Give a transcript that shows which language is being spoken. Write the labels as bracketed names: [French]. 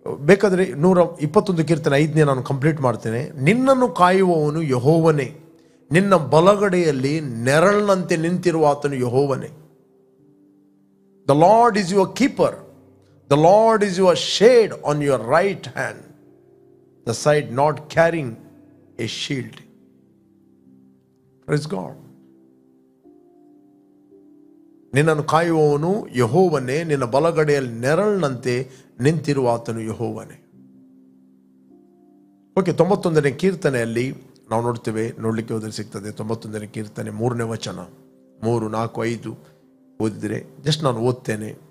[Kannada] ಬೇಕಾದರೆ 121 ಕೀರ್ತನೆ 5ನೇ ನಾನು ಕಂಪ್ಲೀಟ್ ಮಾಡ್ತೇನೆ. ನಿನ್ನನ್ನು ಕಾಯುವವನು ಯೆಹೋವನೇ, ನಿನ್ನ ಬಲಗಡೆಯಲ್ಲಿ ನೆರಳಿನಂತೆ ನಿಂತಿರುವ ಆತನು ಯೆಹೋವನೇ. [English] The Lord is your keeper. The Lord is your shade on your right hand, the side not carrying a shield. Praise God. [Kannada] ನಿನ್ನನ್ನು ಕಾಯುವವನು ಯೆಹೋವನೇ, ನಿನ್ನ ಬಲಗಡೆಯಲ್ಲಿ ನೆರಳಿನಂತೆ ನಿಂತಿರುವ ಆತನು ಯೆಹೋವನೇ. ಓಕೆ, 91ನೇ ಕೀರ್ತನೆಯಲ್ಲಿ ನಾವು ನೋಡಲಿಕ್ಕೆ ಹೋದರೆ ಸಿಗ್ತದೆ. 91ನೇ ಕೀರ್ತನೆ 3ನೇ ವಚನ, 3, 4, 5 ಓದಿದರೆ ಜಸ್ಟ್ ನಾನು ಓದ್ತೇನೆ.